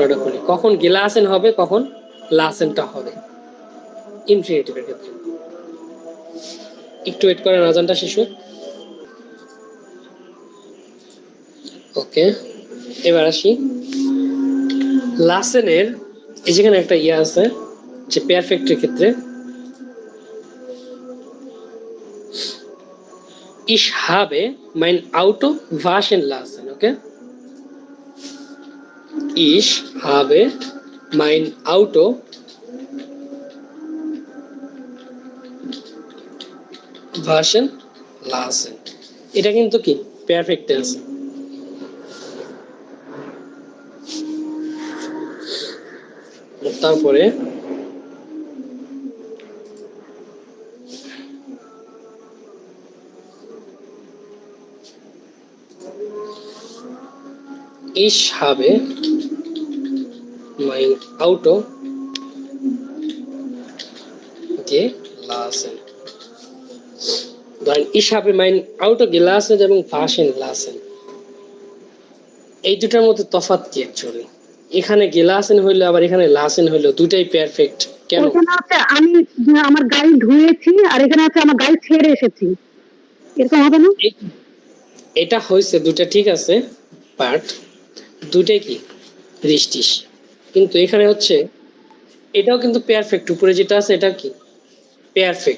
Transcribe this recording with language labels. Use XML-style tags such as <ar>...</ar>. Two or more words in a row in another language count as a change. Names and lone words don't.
<bn>কখন গেলাসেন হবে, কখন লাসেনটা হবে ইনফিনিটিভের ক্ষেত্রে। একটু ওয়েট করেন, আজানটা শেষ হোক। ওকে, এবার আসি লাসেনের এই যেখানে একটা ইয়ে আছে যে পারফেক্টের ক্ষেত্রে</bn> <de>ich habe mein Auto waschen lassen,</de> <bn>okay?</bn> <de>Ich habe mein Auto waschen lassen.</de> <bn>এটা কিন্তু কি পারফেক্ট টেন্স। তারপরে</bn> <de>ich habe mein Auto gelassen. ধরেন ich habe mein Auto gelassen এবং waschen lassen,</de> <bn>এই দুটার মধ্যে তফাৎ কি অ্যাকচুয়ালি? এখানে গেলাসেন হইলো আবার এখানে লাসেন হইলো, দুটাই পারফেক্ট কেন? ওখানে হচ্ছে আমি আমার গাড়ি ধুয়েছি আর এখানে হচ্ছে আমার গাড়ি ছেড়ে এসেছি, এরকম হবে না? এটা হয়েছে দুটা ঠিক আছে, বাট দুটাই কি রিস্টিস, কিন্তু এখানে হচ্ছে এটাও কিন্তু পারফেক্ট, উপরে যেটা আছে এটা কি পারফেক্ট।</bn>